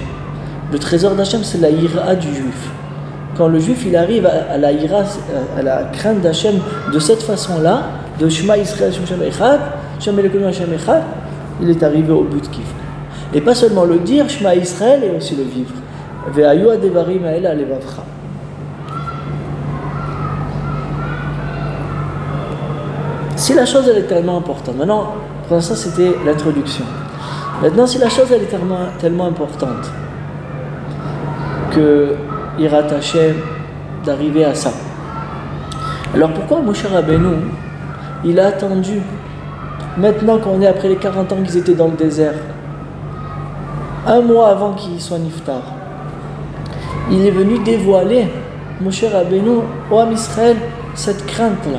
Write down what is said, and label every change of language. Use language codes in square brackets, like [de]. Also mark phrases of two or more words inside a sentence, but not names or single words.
[fr] Le trésor d'Hachem, c'est la Ira du juif. Quand le juif il arrive à la Ira, à la crainte d'Hachem de cette façon-là, de [he] שמע ישראל, שם אחד, שם אלוקינו השם אחד, [fr] il est arrivé au but qu'il faut. Et pas seulement le dire, [he] שמע ישראל, [fr] et aussi le vivre. [he] והיו הדברים האלה לבבך. [fr] Si la chose elle est tellement importante, maintenant, pour l'instant c'était l'introduction. Maintenant, si la chose elle est tellement importante que [he] יראת השם [fr] d'arriver à ça, alors pourquoi Moshe Rabbeinu il a attendu maintenant qu'on est après les 40 ans qu'ils étaient dans le désert, un mois avant qu'il soit niftar, il est venu dévoiler Moshe Rabbeinu au [he] עם ישראל [fr] cette crainte-là.